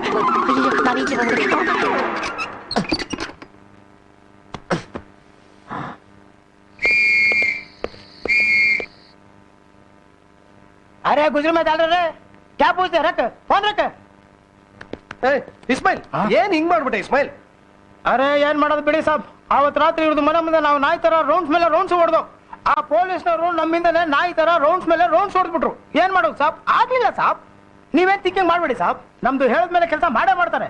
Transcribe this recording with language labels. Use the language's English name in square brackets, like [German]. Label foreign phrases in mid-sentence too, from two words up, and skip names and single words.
[Kannada] ನಾನು ಈಚೆ ಬಂದ್ಬಿಟ್ಟೆ. [Hindi] अरे गुजर में डाल रहे क्या पूछते? रख फोन रख. [Kannada] ಇಸ್ಮಾಯಿಲ್, ಏನ್ ಹಿಂಗ್ ಮಾಡ್ಬಿಟ್ಟೆ ಇಸ್ಮಾಯಿಲ್? ಅರೆ ಏನ್ ಮಾಡೋದು ಬಿಡಿ ಸಾಬ್, ಅವತ್ ರಾತ್ರಿ ಇವ್ರದ್ದು ಮನೆ ಮುಂದೆ ನಾವು ನಾಯಿ ತರ ರೌಂಡ್ಸ್ ಮೇಲೆ ರೌಂಡ್ಸ್ ಹೊಡೆದು, ಆ ಪೊಲೀಸ್ನವರು ನಮ್ಮಿಂದನೇ ನಾಯಿ ತರ ರೌಂಡ್ಸ್ ಮೇಲೆ ರೌಂಡ್ಸ್ ಹೊಡೆದ್ಬಿಟ್ರು. ಏನ್ ಮಾಡೋದು ಸಾಬ್? ಆಗ್ಲಿಲ್ಲ ಸಾಬ್. ನೀವೇನ್ ಥಿಂಕಿಂಗ್ ಮಾಡ್ಬೇಡಿ ಸಾಬ್, ನಮ್ದು ಹೇಳದ್ಮೇಲೆ ಕೆಲಸ ಮಾಡೇ ಮಾಡ್ತಾರೆ.